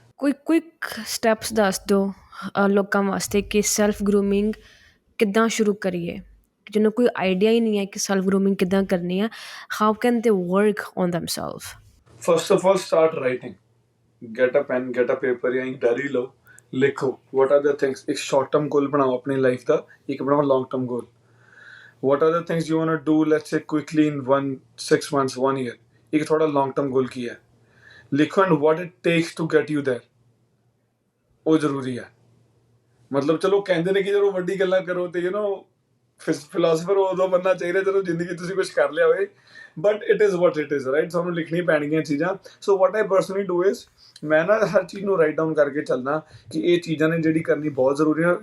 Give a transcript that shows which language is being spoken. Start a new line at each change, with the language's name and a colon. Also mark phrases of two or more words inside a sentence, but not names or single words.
Punjabi: ਕੋਈ
English: quick steps
Punjabi: ਦੱਸ ਦਿਓ ਲੋਕਾਂ ਵਾਸਤੇ ਕਿ
English: self grooming
Punjabi: ਕਿੱਦਾਂ ਸ਼ੁਰੂ ਕਰੀਏ, ਜਿਹਨੂੰ ਕੋਈ ਆਈਡੀਆ ਹੀ ਨਹੀਂ ਹੈ ਕਿ
English: self grooming
Punjabi: ਕਿੱਦਾਂ ਕਰਨੀ ਹੈ।
English: How can they work on themselves? First of all start writing. Get a pen, get a paper
Punjabi: ਜਾਂ ਇੱਕ ਡਾਇਰੀ ਲਓ, ਲਿਖੋ
English: what are the things.
Punjabi: ਇੱਕ
English: short term goal
Punjabi: ਬਣਾਓ ਆਪਣੀ ਲਾਈਫ ਦਾ, ਇੱਕ ਬਣਾਓ
English: long term goal. What are the things you want to do, let's say quickly in 6 months, 1 year?
Hindi: एक थोड़ा
English: long term goal
Hindi: की है, लिखो
English: and what it takes to get you there.
Punjabi: ਉਹ ਜ਼ਰੂਰੀ ਹੈ। ਮਤਲਬ ਚਲੋ ਕਹਿੰਦੇ ਨੇ ਕਿ ਜਦੋਂ ਵੱਡੀ ਗੱਲਾਂ ਕਰੋ ਤੇ ਫਿਲਾਸਫਰ ਉਦੋਂ ਬੰਨਾ ਚਾਹੀਦਾ ਜਦੋਂ ਜ਼ਿੰਦਗੀ ਤੁਸੀਂ ਕੁਝ ਕਰ ਲਿਆ ਹੋਵੇ,
English: but it is what it is.
Punjabi: ਰਾਈਟ, ਸਾਨੂੰ ਲਿਖਣੀ ਪੈਣਗੀਆਂ ਚੀਜ਼ਾਂ।
English: so what I personally do is,
Punjabi: ਮੈਂ ਨਾ ਹਰ ਚੀਜ਼ ਨੂੰ
English: write down
Punjabi: ਕਰਕੇ ਚੱਲਦਾ ਕਿ ਇਹ ਚੀਜ਼ਾਂ ਨੇ ਜਿਹੜੀ ਕਰਨੀ ਬਹੁਤ ਜ਼ਰੂਰੀ ਹੈ।